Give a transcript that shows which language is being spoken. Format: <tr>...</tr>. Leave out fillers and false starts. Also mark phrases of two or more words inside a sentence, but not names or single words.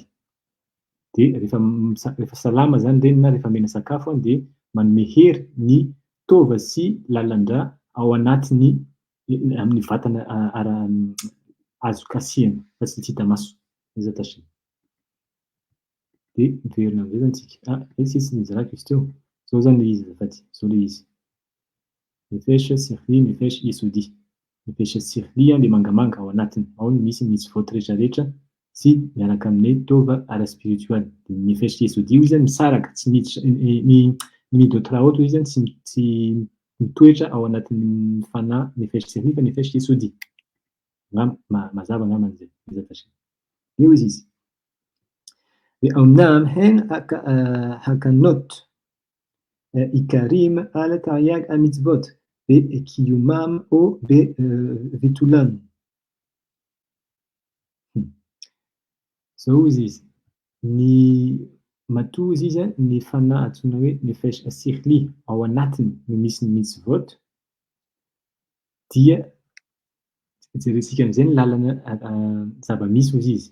<mg>Dia rehefa salama zany reny na rehefa mena sakafo dia manome hery ny tova sy lalandra ao anatiny amin'ny vatana azo kasihana fa tsy hita maso. Dia miverina amin'izay zany tsika. Tsisy nizarako izy teo. Zao zany ilay izy azafady. Zao ilay izy.</mg> <he>נפש שכלית, נפש יסודית. נפש שכלית</he> <mg>dia mangamanga ao anatiny. Ao no misy mitzvot rehetrarehetra sy miaraka amin'ny tova ara-spiritualy. Dia</mg> <he>נפש יסודית</he> <mg>izy zany misaraka, tsy miditra ny</mg> <he>מידות רעות</he> <mg>izy zany tsy mitoetra ao anatin'ny fanahy</mg> <he>נפש שכלית</he> <mg>fa</mg> <he>נפש יסודית.</he> <mg>mazava angamba an'izay. Io izy izy.</mg> <he>ואומנם הן הקנות עיקרים על תרי"ג המצוות בקיומם או בביטולם.</he> <mg>Zao izy izy. Ny matoa izy izy ny fanahy antsoina hoe</mg> <he>נפש שכלית</he> <mg>ao anatiny no misy ny mitzvot dia jerentsika amin'izay ny lalana zava-misy ozy izy.</mg>